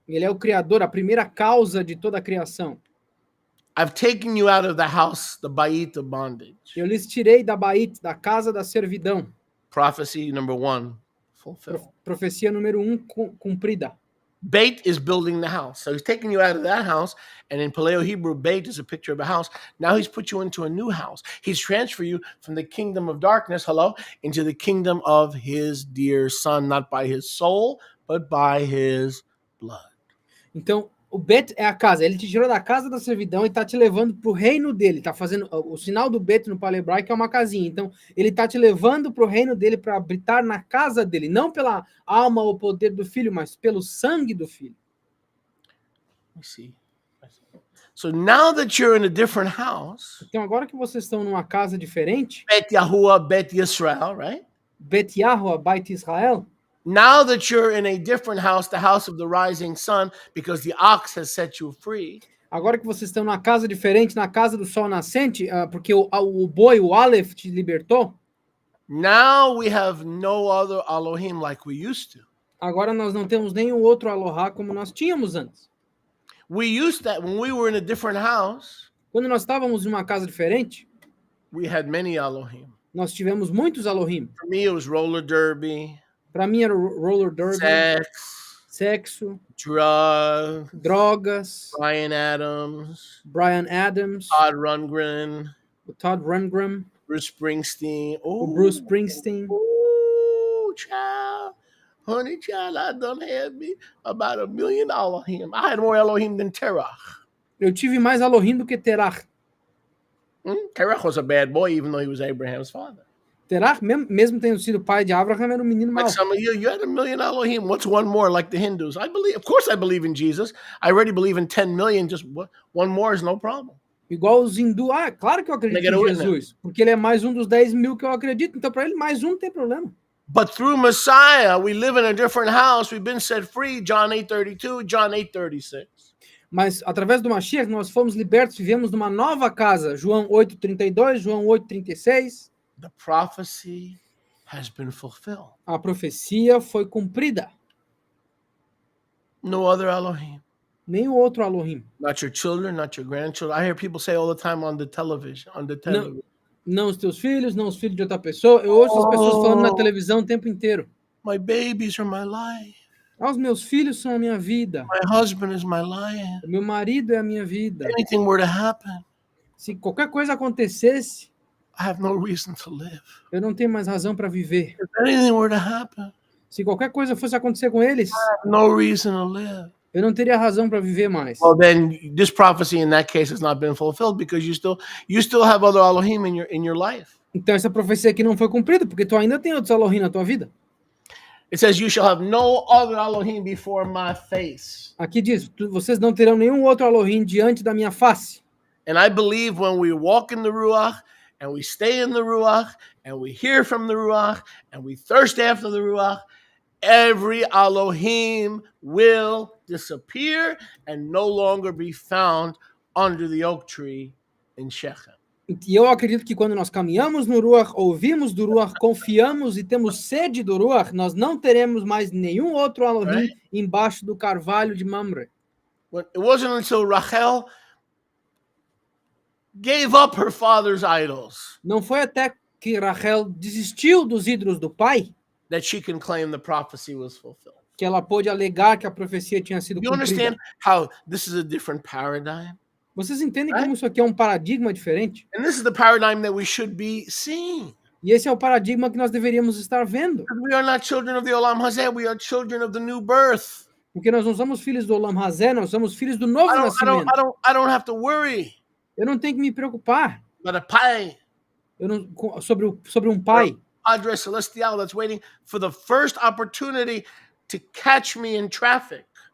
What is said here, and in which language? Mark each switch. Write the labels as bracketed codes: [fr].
[pt] Ele é o criador, a primeira causa de toda a criação. [en] I've taken you out of the house, the bait of bondage. [pt] Eu lhes tirei da Bait, da casa da servidão. [en] Prophecy number 1, fulfilled. [pt] Profecia número 1 cumprida. [en] Bait is building the house. So he's taking you out of that house, and in Paleo-Hebrew, bait is a picture of a house. Now he's put you into a new house. He's transferred you from the kingdom of darkness, into the kingdom of his dear son, not by his soul, but by his blood. [pt] Então, o Bet é a casa. Ele te tirou da casa da servidão e está te levando para o reino dele. Tá fazendo o sinal do Bet no paleo-hebraico é uma casinha. Então, ele está te levando para o reino dele para habitar na casa dele, não pela alma ou poder do filho, mas pelo sangue do filho. [en] Let me see. So now that you're in a different house, [pt] Então, agora que vocês estão numa casa diferente, [he] Bet Yahuwah, Bet Yisrael, [en] right? [he] Bet Yahuwah, Beit Israel. [en] Now that you're in a different house, the house of the rising sun, because the ox has set you free. [pt] Agora que vocês estão numa casa diferente, na casa do sol nascente, porque o boi, o Aleph, te libertou. [en] Now we have no other Elohim like we used to. [pt] Agora nós não temos nenhum outro Aloha como nós tínhamos antes. [en] We used that when we were in a different house. [pt] Quando nós estávamos numa casa diferente, [en] We had many Elohim. [pt] nós tivemos muitos Elohim. [en] For me, it was roller derby, [pt] Para mim era o roller derby, sexo, [en] drugs, [pt] drogas, [en] Bryan Adams, [pt] Bryan Adams, [en] Todd Rundgren, [pt] o Todd Rundgren, [en] Bruce Springsteen. [pt] o Bruce Springsteen. [en] Oh, child. Honey, child, I done had me about $1 million Elohim. I had more Elohim than Terach. [pt] Eu tive mais Elohim do que Terach. [en] Terach was a bad boy, even though he was Abraham's father. [pt] Terach, mesmo tendo sido pai de Abraham, era um menino mau. [en] Like some of you had $1 million Elohim. What's one more? Like the Hindus. Of course I believe in Jesus. I already believe in 10 million. Just one more is no problem. [pt] Igual os hindus. Claro que eu acredito em Jesus. Porque ele é mais um dos 10 mil que eu acredito. Então, para ele, mais um não tem problema. [en] But through Messiah, we live in a different house. We've been set free. John 8:32, John 8:36. [pt] Mas, através do Mashiach, nós fomos libertos, vivemos numa nova casa. João 8:32, João 8:36. [en] The prophecy has been fulfilled. [pt] A profecia foi cumprida. [en] No other Elohim. [pt] Nenhum outro Elohim. [en] Not your children, not your grandchildren. I hear people say all the time on the television. [pt] Não os teus filhos, não os filhos de outra pessoa. Eu ouço as pessoas falando na televisão o tempo inteiro. [en] My babies are my life. [pt] Os meus filhos são a minha vida. [en] My husband is my life. [pt] Meu marido é a minha vida. [en] If anything were to happen, [pt] se qualquer coisa acontecesse, [en] I have no reason to live. [pt] Eu não tenho mais razão para viver. [en] If anything were to happen, [pt] se qualquer coisa fosse acontecer com eles, [en] I have no reason to live. [pt] Eu não teria razão para viver mais. [en] Well, then this prophecy in that case has not been fulfilled because you still have other Elohim in your life. [pt] Então essa profecia aqui não foi cumprida porque tu ainda tem outros Elohim na tua vida. [en] It says you shall have no other Elohim before my face. [pt] Aqui diz, vocês não terão nenhum outro Elohim diante da minha face. [en] And I believe when we walk in the Ruach and we stay in the Ruach and we hear from the Ruach and we thirst after the Ruach, every Elohim will disappear and no longer be found under the oak tree in Shechem. [pt] E eu acredito que quando nós caminhamos no Ruach, ouvimos do Ruach, confiamos e temos sede do Ruach, nós não teremos mais nenhum outro Elohim [en] Right? [pt] embaixo do carvalho de Mamre. [en] It wasn't until Rachel gave up her father's idols [pt] Não foi até que Rachel desistiu dos ídolos do pai [en] that she can claim the prophecy was fulfilled. [pt] que ela pôde alegar que a profecia tinha sido [en] You [pt] cumprida. [en] understand how this is a different paradigm? [pt] Vocês entendem [en] Right? [pt] como isso aqui é um paradigma diferente? [en] And this is the paradigm that we should be seeing. [pt] E esse é o paradigma que nós deveríamos estar vendo. [en] We are not children of the Olam Hazeh, we are children of the new birth. [pt] Porque nós não somos filhos do Olam Hazé, nós somos filhos do novo nascimento. [en] I don't have to worry [pt] Eu não tenho que me preocupar [en] about a pai, [pt] sobre um pai, [es] Padre Celestial [en] that's waiting for the first opportunity to catch me in traffic.